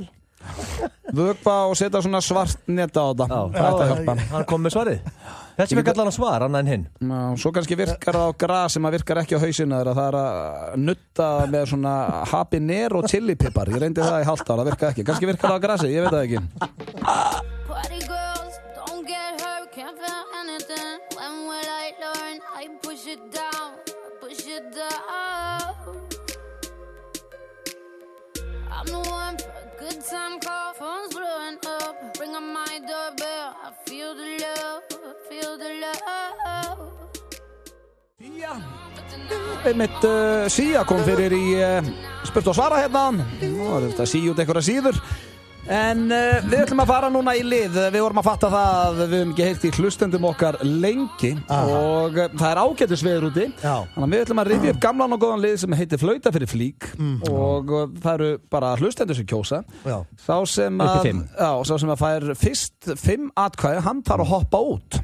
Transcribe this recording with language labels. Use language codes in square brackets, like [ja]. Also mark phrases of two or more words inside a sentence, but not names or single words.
[is] vökva og setja svona svart neta á þetta það ætti að hjálpa hann kom með svarið þessi við kallar hann svar, annað en hinn svo kannski virkar það á gras sem að virkar ekki á hausinu það er að nutta með svona habanero og chilipipar ég reyndi það í halvt ára, það virka ekki kannski virkar það á grasi, ég veit það ekki [en] Party girls, don't get hurt, can't feel anything. When will I learn? I push it down, push it down. I'm the one for a good time call, phone's blowing up. Ring on my doorbell, I feel the love, feel the love. [is] Einmitt Sia kom fyrir í spurt og svara hérna og þetta síu út einhverja síður en við ætlum að fara núna í lið við vorum að fatta það að við höfum ekki heyrt í hlustendum okkar lengi og það er ágætis veður úti þannig að við ætlum að rifja upp gamlan og góðan lið sem heitir Flauta fyrir flík og það eru bara hlustendur sem kjósa sá sem að fær fyrst 5 atkvæði hann þarf að hoppa út